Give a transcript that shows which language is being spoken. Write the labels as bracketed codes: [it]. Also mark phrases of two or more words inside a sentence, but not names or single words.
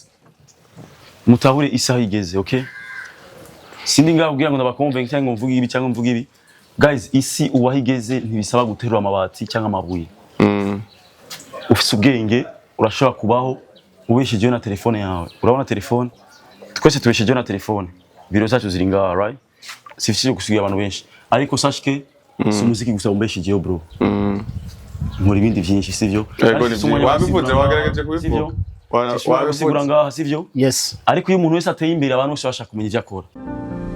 [rn] mutahure isaha igeze okay sindi ngabwira ngo ndabakonvenke cyangwa mvuga ibi cyangwa mvuga ibi guys isi uwahigeze ntibisaba guterura amabati cyangwa amabuye ufise ubwenge urashobora kubaho ubeshejeho na telefone yawe urabona telefone twese tubeshejeho na telefone biro zacu ziri ngaha right sifise gusigira abantu benshi ariko sashike si umuziki gusa umbeshejeho bro nkora ibindi byinshi sivyo wabivuze wagaragaje kubivuga wabisigura ngaha sivyo yes ariko iyo umuntu wese ateye imbere abantu bose bashaka kumenya ivyo akora